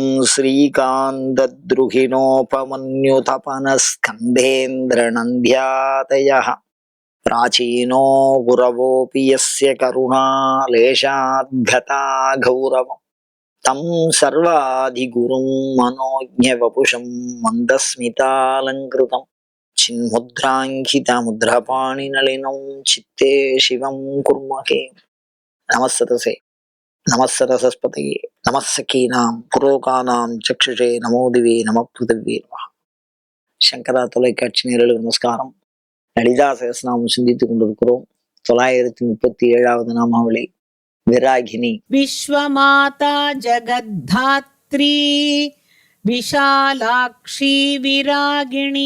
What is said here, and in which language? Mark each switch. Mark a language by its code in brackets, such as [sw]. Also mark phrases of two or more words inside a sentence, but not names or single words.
[sa] श्रीकान्तद्रुहिणोपमन्युतपनस्कन्धेन्द्रनन्द्यातयः प्राचीनो गुरवोऽपि यस्य करुणालेशाद्गता गौरवम् तं सर्वाधिगुरुं मनोज्ञवपुषं मन्दस्मितालङ्कृतं चिन्मुद्राङ्कितमुद्रपाणिनलिनं चित्ते शिवं कुर्महे। नमस्सतसे नमस्सरस्वतये नमस्सखीनां पुरोकानां चक्षुषे नमो दिवे नमः पृथिव्ये नमः। [ta] சங்கரா தொலைக்காட்சி நேயர்களுக்கு நமஸ்காரம். லலிதா சகஸ்ரநாமம் சிந்தித்துக் கொண்டிருக்கிறோம். 937வது நாமாவளி விராகினி. விஸ்வமாதா ஜகத்தாத்ரி விஷாலாக்ஷி விராகிணி.